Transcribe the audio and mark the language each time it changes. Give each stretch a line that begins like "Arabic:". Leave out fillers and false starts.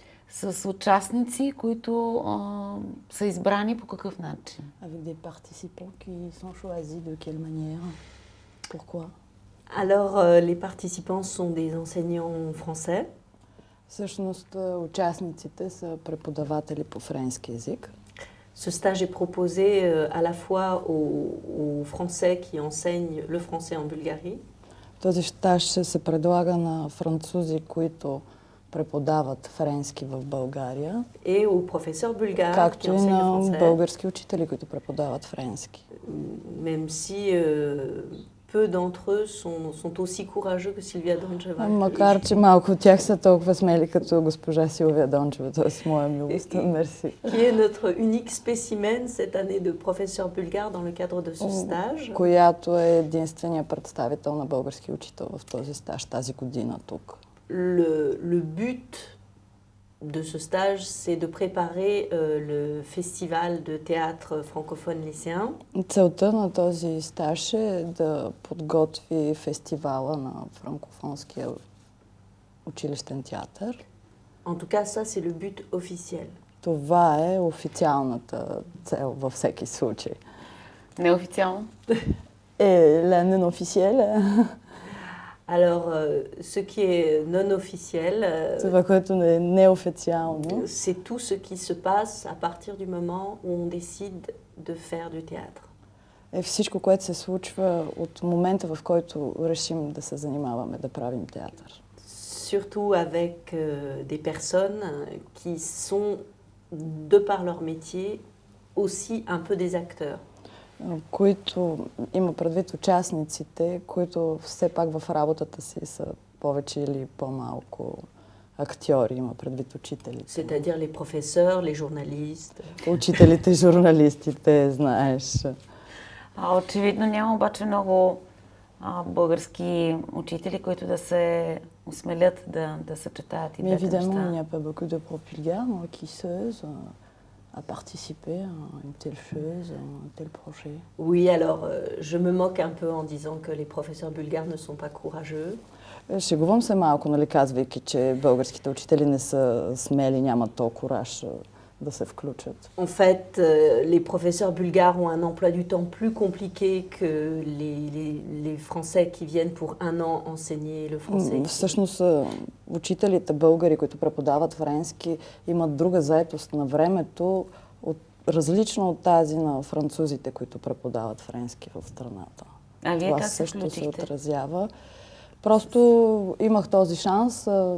Bulgarian: С участници, които са избрани по какъв начин?
French: Avec des participants qui sont choisis de quelle manière? Pourquoi? Alors, les participants sont des enseignants français.
Bulgarian: Всъщност, участниците са преподаватели по френски език.
French: Ce stage est proposé à la fois aux Français qui enseignent le français en Bulgarie.
Bulgarian: Този стаж се предлага на французи, които преподават френски в България.
French: Et aux professeurs bulgares
Bulgarian: както и на български учители, които преподават френски.
French: Même si peu d'entre eux sont aussi courageux que Sylvia Doncheva.
Bulgarian: Макар че малко от тях са толкова смели като госпожа Силвия Дончева, т.е. моя милост. Мерси.
French: Qui est notre unique spécimen cette année de professeur bulgare dans le cadre de ce stage.
Bulgarian: Която е единствения представител на български учител в този стаж тази година тук.
French: Le but de ce stage, c'est de préparer le festival de théâtre francophone lycéen.
Bulgarian: Целта на този стаж е да подготви фестивала на франкофонския училищен театър.
French: En tout cas, ça, c'est le but officiel.
Bulgarian: Това е официалната цел във всеки случай. Неофициално?
French: La non officielle. Alors, ce qui est non officiel,
Bulgarian: това, което е неофициално,
French: c'est tout ce qui se passe à partir du moment où on décide de faire du théâtre.
Bulgarian: Е всичко, което се случва от момента, в който решим да се занимаваме, да правим театър.
French: Surtout avec des personnes qui sont, de par leur métier, aussi un peu des acteurs.
Bulgarian: Които има предвид участниците, които все пак в работата си са повече или по-малко актьори, има предвид учителите.
French: C'est-à-dire les professeurs, les journalistes.
Bulgarian: Учителите, журналистите, знаеш. Очевидно няма обаче много български учители, които да се осмелят да съчетаят и двете неща.
French: Évidemment, il n'y a pas beaucoup de profs bulgares, qui s'osent à participer à une telle chose, à un tel projet. Oui, alors je me moque un peu en disant que les professeurs bulgares ne sont pas courageux.
Bulgarian: Шегувам се малко, нали, казвайки, че българските учители не са смели, нямат толкова кураж да се включат.
French: En fait, les professeurs bulgares ont un emploi du temps plus compliqué que les Français qui viennent pour un an enseigner le français.
Bulgarian: Всъщност, учителите българи, които преподават френски, имат друга заетост на времето, различна от тази на французите, които преподават френски в страната. А вие това как се също се включихте? отразява. Просто имах този шанс.